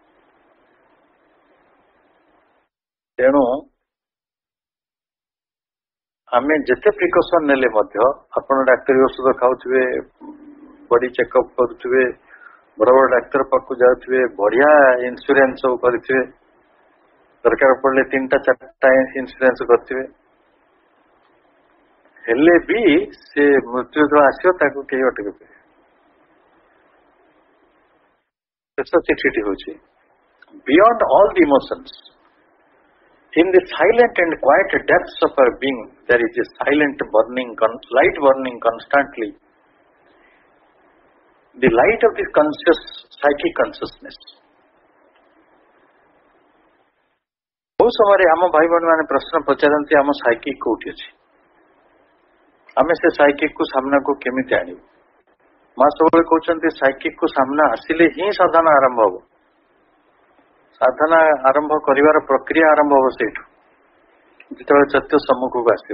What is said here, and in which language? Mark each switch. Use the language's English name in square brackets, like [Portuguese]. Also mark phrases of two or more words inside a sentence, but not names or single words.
[Odia] ତେଣୁ ଆମେ ଯେତେ ପ୍ରିକସନ ନେଲେ ମଧ୍ୟ, ଆପଣ ଡାକ୍ତରୀ ଔଷଧ ଖାଉଥିବେ, [English] body checkup [Odia] କରୁଥିବେ, ବଡ ବଡ ଡାକ୍ତର ପାଖକୁ ଯାଉଥିବେ, ବଢିଆ ଇନ୍ସୁରାନ୍ସ ସବୁ କରିଥିବେ, ଦରକାର ପଡିଲେ 3ଟା 4ଟା ଇନ୍ସୁରାନ୍ସ କରିଥିବେ, ହେଲେ ବି ସେ ମୃତ୍ୟୁ ଯେତେବେଳେ ଆସିବ ତାକୁ କେହି ଅଟକି ପାରିବେ। ଶେଷ ଚିଠିଟି ହଉଛି [English] beyond all the emotions, in the silent and quiet depths of our being, there is a silent burning, light burning constantly, the light of the conscious psychic consciousness. [Odia] ବହୁ ସମୟରେ ଆମ ଭାଇ ଭଉଣୀ ମାନେ ପ୍ରଶ୍ନ ପଚାରନ୍ତି ଆମ ସାଇକିକ୍ କୋଉଠି ଅଛି, ଆମେ ସେ ସାଇକିକ୍ କୁ ସାମ୍ନାକୁ କେମିତି ଆଣିବୁ। ମା ସବୁବେଳେ କହୁଛନ୍ତି ସାଇକିକ୍ କୁ ସାମ୍ନା ଆସିଲେ ହିଁ ସାଧନା ଆରମ୍ଭ ହବ। ସାଧନା ଆରମ୍ଭ କରିବାର ପ୍ରକ୍ରିୟା ଆରମ୍ଭ ହବ ସେଇଠୁ, ଯେତେବେଳେ ସତ୍ୟ ସମ୍ମୁଖକୁ ଆସିବ।